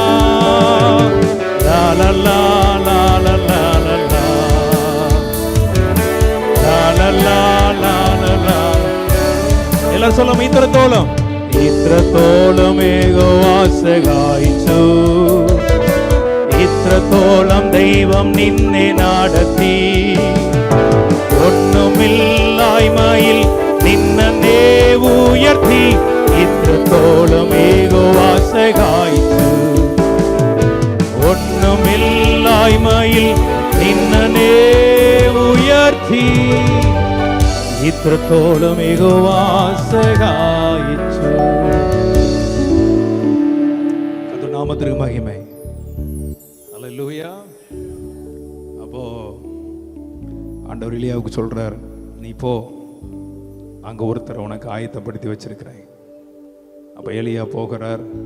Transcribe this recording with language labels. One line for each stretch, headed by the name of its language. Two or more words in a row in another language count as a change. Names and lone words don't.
Tamil: லா லா லா லா லா லா லா லா. லா லா லா லா லா லா. எல்லாரும் சொல்லும்
Malayalam: ഇത്രത്തോളം യഹോവ സഹായിച്ചു, ഇത്രത്തോളം ദൈവം നിന്നെ നടത്തി, ഒന്നുമില്ലായ്മയിൽ നിന്നെ ഉയർത്തി, ഇത്രത്തോളം യഹോവ സഹായിച്ചു, ഒന്നുമില്ലായ്മയിൽ നിന്നെ ഉയർത്തി, ഇത്രത്തോളം യഹോവ സഹായിച്ചു.
Tamil: நாமத்திற்கு மகிமை. அல்லேலூயா. அப்போ ஆண்டவர் எலியாவுக்கு சொல்றார், நீ போ, அங்க ஒருத்தர் உனக்கு ஆயத்தப்படுத்தி வச்சிருக்கிறேன். அப்ப எலியா போகிறார்.